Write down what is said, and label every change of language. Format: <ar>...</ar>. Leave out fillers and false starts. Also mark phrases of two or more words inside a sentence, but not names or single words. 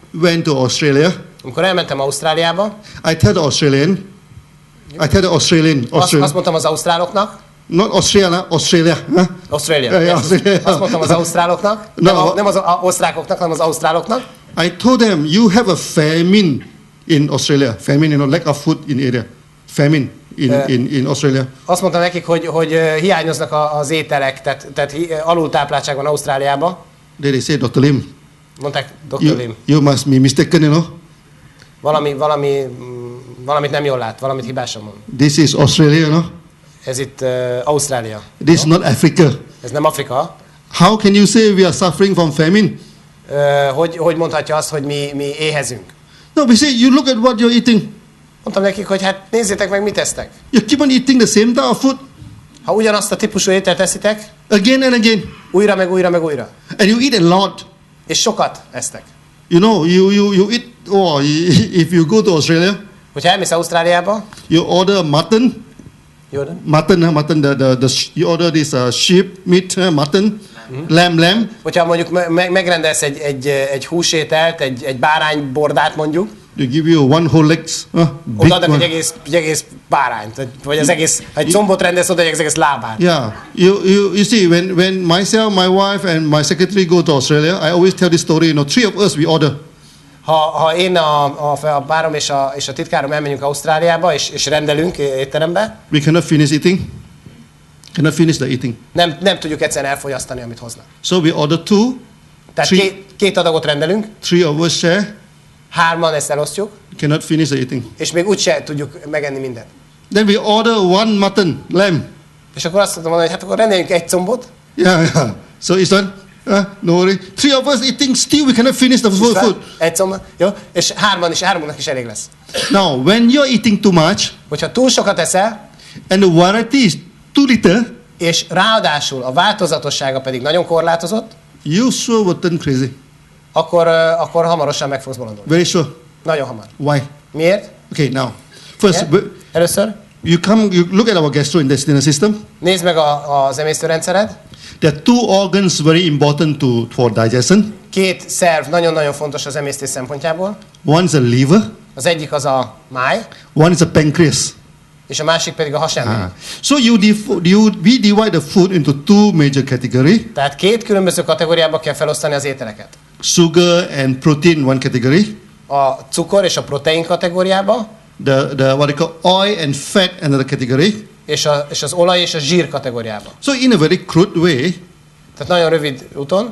<en>went to Australia,</en> <hu>amikor elmentem Ausztráliába,</hu> <en>I tell the Australian,</en> <hu>azt mondtam az ausztráloknak,</hu> <en>not Australia, Australia. Huh?</en> <hu>Ausztrália.</hu> <en>Yeah, Australia.</en> <hu>Azt mondtam az ausztráloknak, nem az osztrákoknak, hanem az ausztráloknak.</hu> <en>I told them, you have a famine in Australia. Famine, lack of food in area. Famine in Australia.</en> <hu>Azt mondtam nekik, hogy hiányoznak az ételek, tehát alultápláltság van Ausztráliában.</hu> <en>They say, Dr. Lim.</en> <hu>Mondták, Dr. Lim.</hu> <en>You must be mistaken, you know.</en> <hu>Valamit nem jól lát, valamit hibásan mond.</hu> <en>This is Australia, you know.</en> <hu>Ez itt Ausztrália.</hu> <en>This is not Africa.</en> <hu>Ez nem Afrika.</hu> <en>How can you say we are suffering from famine?</en> <hu>Hogy mondhatja azt, hogy mi éhezünk?</hu> <en>No, we say, you look at what you're eating.</en> <hu>Mondtam nekik, hogy hát nézzétek meg, mit esztek.</hu> <en>You keep on eating the same type of food.</en> <hu>Ha ugyanazt a típusú ételt eszitek,</hu> <en>again and again.</en> <hu>Újra, meg újra, meg újra.</hu> <en>And you eat a lot.</en> <hu>És sokat esztek.</hu> <en>You know, you eat, if you go to Australia.</en> <hu>Hogyha elmész Ausztráliába.</hu> <en>You order mutton. Mutton, you order this sheep meat, mutton, lamb.</en> <hu>Hogyha mondjuk megrendelsz egy húsételt, egy báránybordát mondjuk.</hu> <en>They give you one whole legs.</en> <hu>Odaadnak egy egész bárányt, vagy az egész, egy combot rendelsz, odaadják az egész lábát.</hu> <en>Yeah, you see, when myself, my wife and my secretary go to Australia, I always tell this story. You know, 3 of us we order.</en> <hu>Ha én a párom és a titkárom elmenjünk Ausztráliába és rendelünk étterembe,</hu> <en>we cannot finish eating. Cannot finish the eating.</en> <hu>Nem tudjuk egyszerűen elfogyasztani, amit hoznak.</hu> <en>So we order 2.</en> <hu>Tehát két adagot rendelünk.</hu> <en>3 of us share.</en> <hu>3-an ezt elosztjuk.</hu> <en>Cannot finish the eating.</en> <hu>És még úgyse tudjuk megenni mindent.</hu> <en>Then we order 1 mutton, lamb.</en> <hu>És akkor azt mondom, hogy hát akkor rendeljünk egy combot.</hu> <en>Yeah. So it's done. No worry. 3 of us eating still we cannot finish the food.</en> <hu>Egy combot. Jó? És hármunknak is elég lesz.</hu> <en>Now, when you're eating too much,</en> <hu>hogyha túl sokat eszel,</hu> <en>and the variety is too little,</en> <hu>és ráadásul a változatossága pedig nagyon korlátozott,</hu> <en>you sure will turn crazy.</en> <hu>Akkor hamarosan meg fogsz bolondulni.</hu> <en>Very sure.</en> <hu>Nagyon hamar.</hu> <en>Why?</en> <hu>Miért?</hu> <en>Okay, now. First,</en> <hu>először.</hu> <en>You look at our gastrointestinal system.</en> <hu>Nézd meg az emésztőrendszered.</hu> <en>There are 2 organs very important for digestion.</en> <hu>2 szerv nagyon-nagyon fontos az emésztés szempontjából.</hu> <en>One is a liver.</en> <hu>Az egyik az a máj.</hu> <en>One is a pancreas.</en> <hu>És a másik pedig a hasámirigy.</hu> <en>So we divide the food into 2 major categories.</en> <hu>Tehát 2 különböző kategóriába kell felosztani az ételeket.</hu> <en>Sugar and protein one category.</en> <hu>A cukor és a protein kategóriába.</hu> <en>The what they call oil and fat another category.</en> <hu>És az olaj és a zsír kategóriába.</hu> <en>So in a very crude way,</en> <hu>tehát nagyon rövid úton,</hu>